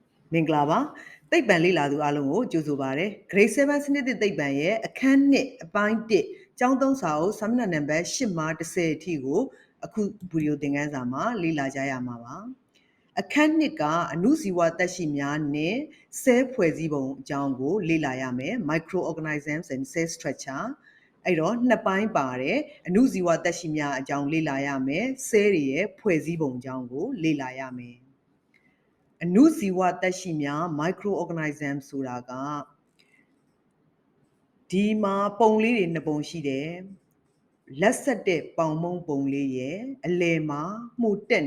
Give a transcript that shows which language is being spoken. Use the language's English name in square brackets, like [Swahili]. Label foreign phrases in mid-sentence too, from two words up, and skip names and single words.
[Burmese] မင်္ဂလာပါသိပ္ပံလေ့လာသူအားလုံးကိုကြိုဆိုပါရစေ Grade 7 စနစ်သစ်သိပ္ပံရဲ့အခန်း1အပိုင်း1ကျောင်း သုံးစာအုပ်စာမျက်နှာနံပါတ်8မှ10အထိကိုအခုဗီဒီယိုသင်ခန်းစာမှာလေ့လာကြရမှာပါအခန်း2ကအဏုဇီဝသက်ရှိများနဲ့ဆဲဖွဲ့စည်းပုံအကြောင်းကိုလေ့လာရမယ် [English] Microorganisms and cell structure [Burmese] အဲ့တော့နှစ်ပိုင်းပါတယ်အဏုဇီဝသက်ရှိများအကြောင်းလေ့လာရမယ်ဆဲတွေရဲ့ဖွဲ့စည်းပုံအကြောင်းကိုလေ့လာရမယ်အဏုဇီဝသက်ရှိများ microorganism ဆိုတာက ဒီမှာပုံလေးတွေနှစ်ပုံရှိတယ်လက်ဆက်တဲ့ပေါင်မုံပုံလေးရဲ့အလယ်မှာမှုတက်